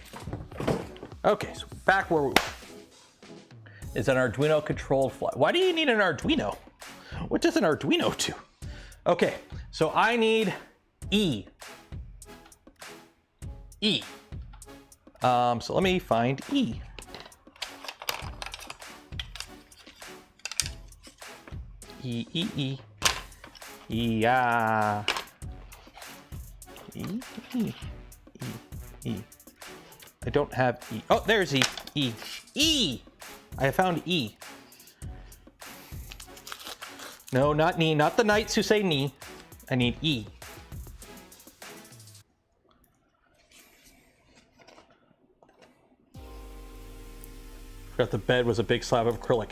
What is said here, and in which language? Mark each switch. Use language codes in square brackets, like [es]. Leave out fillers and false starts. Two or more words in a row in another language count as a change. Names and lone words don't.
[en] Okay, so back where we were. Is an Arduino controlled fly. Why do you need an Arduino? What does an Arduino do? Okay, so I need E. E. So let me find E. E, E, E. E, ah. E, E, E, E. I don't have E. Oh, there's E. E. E! I found E. No, not knee. Not the knights who say knee. I need E. Forgot the bed was a big slab of acrylic.